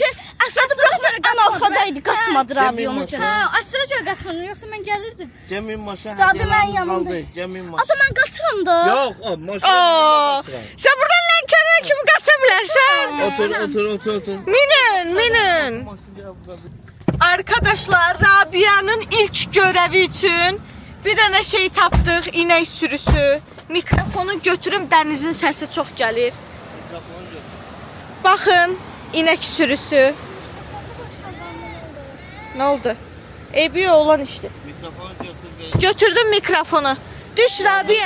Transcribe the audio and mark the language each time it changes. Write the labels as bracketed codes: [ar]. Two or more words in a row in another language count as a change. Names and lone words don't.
[az] Əsadı buraxma, qan arxadaydı, qaçmadı Rabi onu maşın. görə. Hə, Əsada görə qaçmadım, yoxsa mən gəlirdim. Gəl min maşına, Tabii, mən hədiyyələrimiz yanımda. qaldı. Gəl min maşına. Ata mən qaçıram da. Yox, maşına Aa, qaçıram. [tr] sen buradan [az] Lənkərana Buraya kimi qaça bilərsən? Otur. Minin. [tr] Arkadaşlar, Rabia'nın ilk görevi için bir [az] dənə şey tapdıq, inək sürüsü. Mikrofonu götürüm, dənizin səsi çox gəlir. Baxın, inək sürüsü. [tr] Ne oldu? Eybi olan işte. [az] Mikrofonu götür. Götürdüm mikrofonu. Düş Rabia.